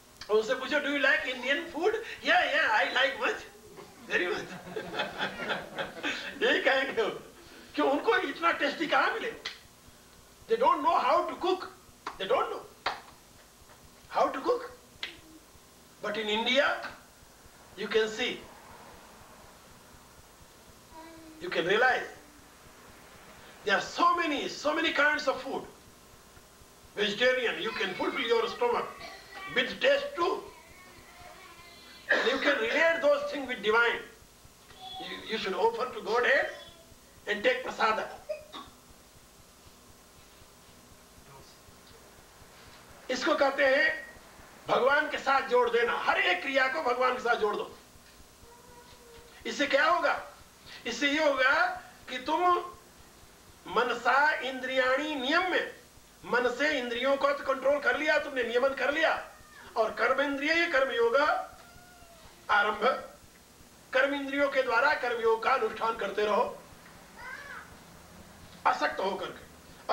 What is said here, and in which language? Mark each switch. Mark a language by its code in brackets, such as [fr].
[hi] और उनसे पूछो [en] Do you like Indian food? Yeah I like much, very much. [hi] यही कहेंगे वो, क्यों? उनको इतना टेस्टी कहां मिले? [en] They don't know how to cook, they don't know how to cook. But in India you can see, you can realize there are so many kinds of food. Vegetarian, you can fulfill your stomach with taste too. And you can relate those things with divine. You should offer to Godhead and take prasada. [hi] इसको कहते हैं भगवान के साथ जोड़ देना। हर एक क्रिया को भगवान के साथ जोड़ दो। इससे क्या होगा? इससे ये होगा कि तुम मनसा इंद्रियाणी नियम में, मन से इंद्रियों को तो कंट्रोल कर लिया तुमने, नियमन कर लिया, और कर्म इंद्रिय कर्म योग आरंभ, कर्म इंद्रियों के द्वारा कर्म योग का अनुष्ठान करते रहो, आसक्त होकर के।